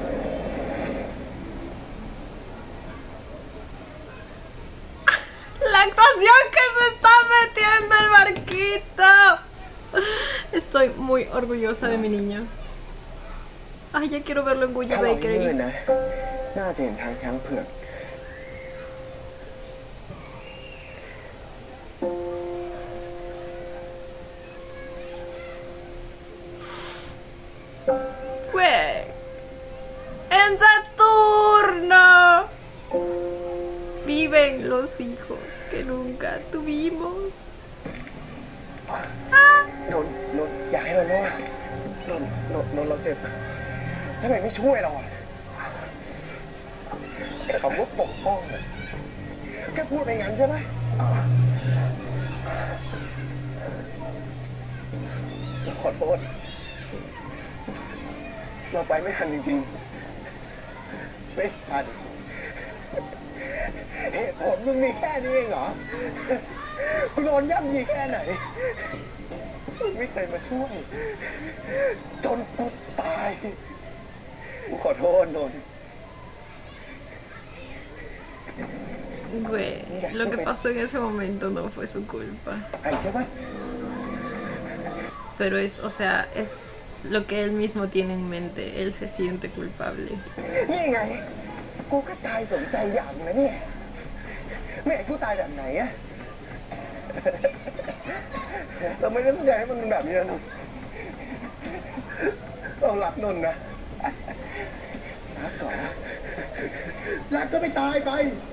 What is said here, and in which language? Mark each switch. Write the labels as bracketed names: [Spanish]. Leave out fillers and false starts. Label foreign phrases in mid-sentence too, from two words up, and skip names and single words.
[Spanish] La situación que se está metiendo el barquito. Estoy muy orgullosa de mi niño. Ay, ya quiero verlo en Guyo [Thai] ถ้าเรายื Bakery. นนะน่าจะเห็นทางช้างเผือก [Spanish] Güey. En Saturno viven los hijos que nunca tuvimos. [Thai] นนอยากให้เรารอดนนเราเจ็บทำไมไม่ช่วยเราอ่ะไอ้คำว่าปกป้องอะแค่พูดไปงั้นใช่ไหม เราขอโทษเราไปไม่ทันจริงๆไม่ทันเหตุผลมึงมีแค่นี้เองเหรอกูโดนย่ำยีแค่ไหนมึงไม่เคยมาช่วย จนกูตายกูขอโทษนนท์ [Spanish] Güey, lo que pasó en ese momento no fue su culpa. [Thai] ไอ้ใช่ไหม [Spanish] Pero es, o sea, es lo que él mismo tiene en mente. Él se siente culpable. [Thai] นี่ไง กูก็ตายสมใจอย่างนะเนี่ยแม่กูตายแบบไหนอะ เราไม่ได้แสดงให้มันเป็นแบบนี้นะนนท์ เรารักนนท์นะรักก่อนนะรักก็ไม่ตายไป